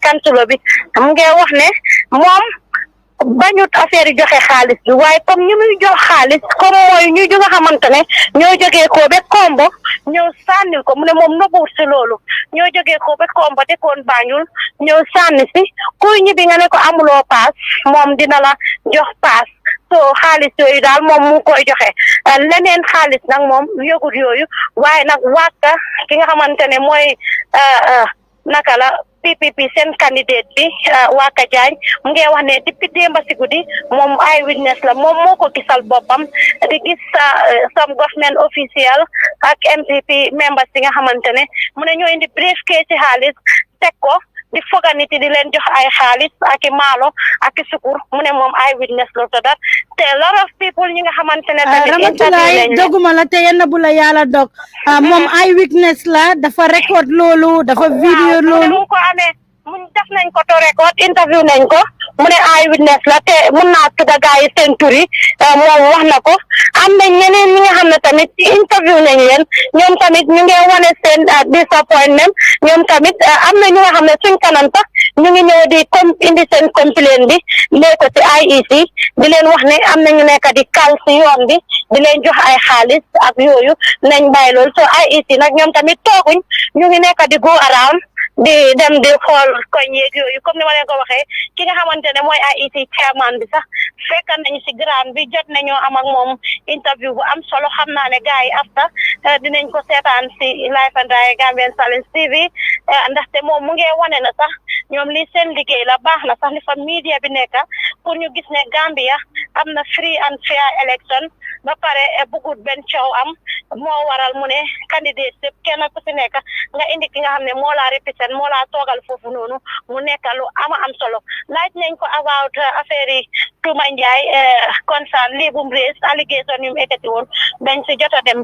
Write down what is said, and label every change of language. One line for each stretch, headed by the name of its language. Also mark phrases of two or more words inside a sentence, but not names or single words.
Wolof: kansulo bi mu ngi wax ne moom bañut affaire yi joxe xaalis bi waaye comme ñu muy jox xaalis comme mooy ñu nga xamante ne ñoo jógee ko ba kombo ñëw sànnil ko mu ne moom nëbbuwut si loolu ñoo jógee ko ba kombo dëkkoon Banjul ñëw sànni si kuy ñibbi nga ne ko amuloo paas moom dina la jox paas so xaalis yooyu daal moom mu koy joxe leneen xaalis nag moom yëgut yooyu waaye nag waaka ki nga xamante ne mooy naka la PPP seen candidate bi Waka Jaañ mu ngi wax ne depuis démba si guddi moom ay witness la moom moo ko gisal boppam di gis
English: some government official
Wolof: ak
English: MPP members
Wolof: yi nga xamante ne mu ne ñoo indi briefcase ci xaalis teg ko di foga nit di leen jox ay xaalis ak i maalo ak i sukur mu ne moom ay witness la
English: to dat te lot of people
Wolof: ñi nga xamante ne tamit Ramatulaay doguma la te yenn bu la yàlla dog moom ay witness la dafa record loolu dafa vidéo loolu mu ko amee mu def nañ ko
English: to record interview
Wolof: nañ ko mu ne ay witness la te mun naa tudda gaa yi seen tur yi moom wax na ko am na ñeneen ñi nga xam ne tamit interview nañ leen ñoom tamit ñu ngi wane seen disappointment ñoom tamit am na ñu nga xam ne suñ kanam sax ñu ngi ñëw di indi seen complaint bi lee ko ci IEC di leen wax ne am na ñu nekk di kal si yoon bi di leen jox ay xaalis ak yooyu nañ bàyyi loolu so IEC nag ñoom tamit tooguñ ñu ngi nekk di
English: go around
Wolof: di dem di xool koñ yeeg yooyu comme ni ma leen ko waxee ki nga xamante ne mooy
English: IEC chairman
Wolof: bi sax fekk nañu si grand bi jot nañoo am ak moom interview bu am solo xam naa ne gars yi after dinañ ko seetaan si
English: live and direct Gambian Talents TV
Wolof: ndaxte moom mu ngi wane na sax ñoom li seen liggéey la baax na sax li fa media bi nekk pour ñu gis ne Gambia am na
English: free and fair election
Wolof: ba pare bugut benn coow am moo waral mu ne candidate yëpp kenn ku si nekk nga indi ki nga xam ne moo laa represent moo laa toogal foofu noonu mu nekk lu am solo laaj nañ ko about affaire yi Tuma Njaay concern lii bu mu raise allégation yu mu ekkati woon dañ si jot a dem